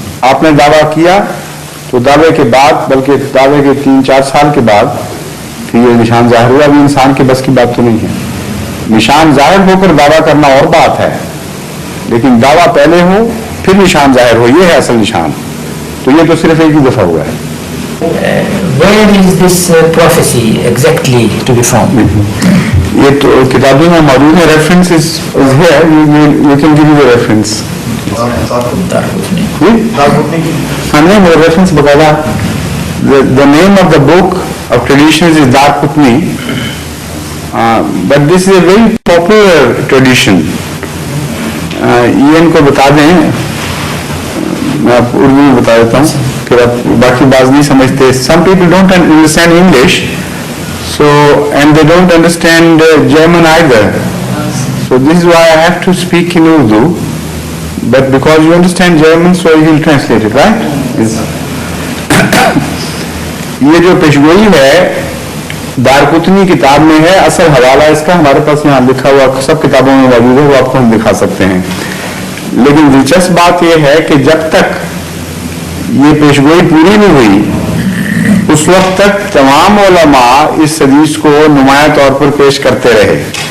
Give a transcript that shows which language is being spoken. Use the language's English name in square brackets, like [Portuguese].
[Urdu] آپ نے دعویٰ کیا تو دعوے کے بعد, بلکہ دعوے کے 3-4 سال کے بعد پھر یہ نشان ظاہر ہوا. ابھی انسان کے بس کی بات تو نہیں ہے. نشان ظاہر ہو کر دعویٰ کرنا اور بات ہے, لیکن دعویٰ پہلے ہو پھر نشان ظاہر ہو, یہ ہے اصل نشان. تو یہ تو صرف ایک ہی دفعہ ہوا ہے. [English] Where is this prophecy exactly to be found? [Urdu] یہ تو کتابوں میں موجود ہے. [English] Reference is here, you can give you reference. [Urdu] ہاں نہیں, وہ ریفرنس باقاعدہ. [English] The name of the book of traditions is Darqutni, but this is a very popular tradition. [Urdu] یہ ان کو بتا دیں, میں آپ کو اردو میں بتا دیتا ہوں, پھر آپ باقی بات نہیں سمجھتے. [English] Some people don't understand English, so and they don't understand German either. So this is why I have to speak in Urdu. But because you understand German, so you will translate it, right? Yes. [Urdu] یہ جو پیشگوئی ہے دارقطنی کتاب میں ہے. اصل حوالہ اس کا ہمارے پاس یہاں لکھا ہوا سب کتابوں میں موجود ہے, وہ آپ کو ہم دکھا سکتے ہیں. لیکن دلچسپ بات یہ ہے کہ جب تک یہ پیشگوئی پوری نہیں ہوئی اس وقت تک تمام علماء اس حدیث کو نمایاں طور پر پیش کرتے رہے.